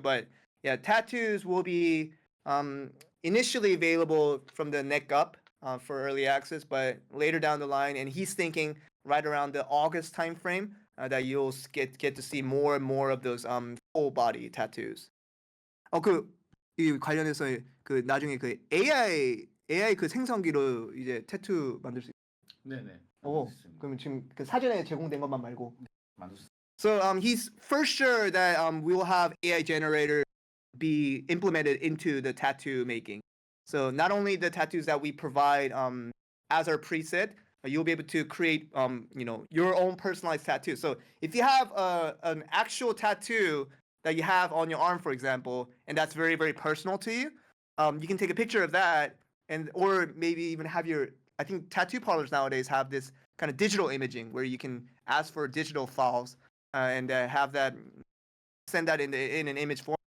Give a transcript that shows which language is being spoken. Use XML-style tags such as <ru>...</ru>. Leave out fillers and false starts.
<en>But yeah, tattoos will be initially available from the neck up for early access, but later down the line, and he's thinking right around the August time frame that you'll get to see more and more of those full body tattoos.</en> <ko>이 관련해서 그 나중에 그 AI 그 생성기로 이제 타투 만들 수 있어요. 네네. 그러면 지금 그 사전에 제공된 것만 말고. 만들었어요.</ko> <en>So he's for sure that we will have AI generator be implemented into the tattoo making. So not only the tattoos that we provide as our preset, you'll be able to create your own personalized tattoo. So if you have an actual tattoo that you have on your arm, for example, and that's very personal to you, you can take a picture of that, and or maybe even have I think tattoo parlors nowadays have this kind of digital imaging where you can ask for digital files and have that, send that in an image form.</en>